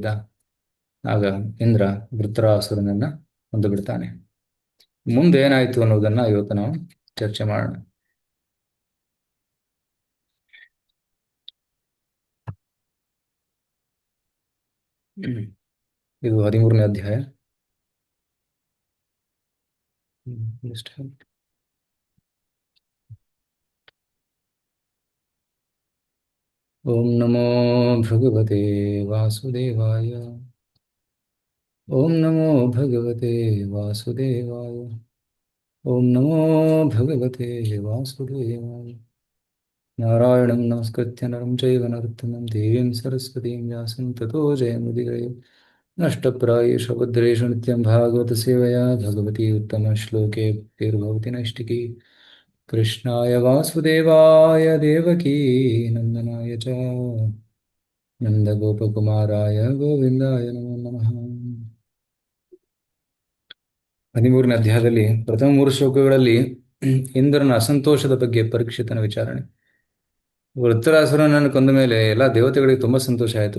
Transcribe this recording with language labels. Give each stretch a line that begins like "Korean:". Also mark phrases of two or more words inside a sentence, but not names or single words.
Kannada: ಆಗ ಇಂದ್ರ ವೃತ್ರಾಸುರನನ್ನ ಕೊಂದು ಬಿಡ್ತಾನೆ. ಮುಂದೆ ಏನಾಯ್ತು ಅನ್ನೋದನ್ನ ಇವತ್ತು ನಾವು ಚರ್ಚೆ ಮಾಡೋಣ. ಇದು 13ನೇ ಅಧ್ಯಾಯ.
Sanskrit: ಓಂ ನಮೋ ಭಗವತೆ ವಾಸುದೇವಾಯ. ಓಂ ನಮೋ ಭಗವತೆ ವಾಸುದೇವಾಯ. ಓಂ ನಮೋ ಭಗವತೆ ವಾಸುದೇವಾಯ. ನಾರಾಯಣಂ ನಮಸ್ಕೃತ್ಯ ನರಂ ಚೈವ ನರೋತ್ತಮಂ ದೇವೀಂ ಸರಸ್ವತೀಂ ವ್ಯಾಸಂ ತತೋ ಜಯಮುದೀರಯೇ. ನಷ್ಟಪ್ರಾಯೇಷು ಭದ್ರೇಷು ನಿತ್ಯಂ ಭಾಗವತ ಸೇವಯಾ ಭಗವತಿ ಉತ್ತಮ ಶ್ಲೋಕೆ ಭಕ್ತಿರ್ಭವತಿ ನೈಷ್ಟಿಕಿ. ಕೃಷ್ಣಾಯ ವಾಸುದೇವಾಯ ದೇವಕೀ ನಂದನಾಯ ಚ ನಂದಗೋಪಕುಮಾರಾಯ ಗೋವಿಂದಾಯ ನಮೋ ನಮಃ.
Kannada: 13ನೇ ಅಧ್ಯಾಯದಲ್ಲಿ ಪ್ರಥಮ 3 ಶ್ಲೋಕಗಳಲ್ಲಿ ಇಂದ್ರನ ಅಸಂತೋಷದ ಬಗ್ಗೆ ಪರೀಕ್ಷಿತನ ವಿಚಾರಣೆ. ವೃತ್ರಾಸುರನನ್ನು ಕೊಂದ ಮೇಲೆ ಎಲ್ಲ ದೇವತೆಗಳಿಗೆ ತುಂಬಾ ಸಂತೋಷ ಆಯಿತು.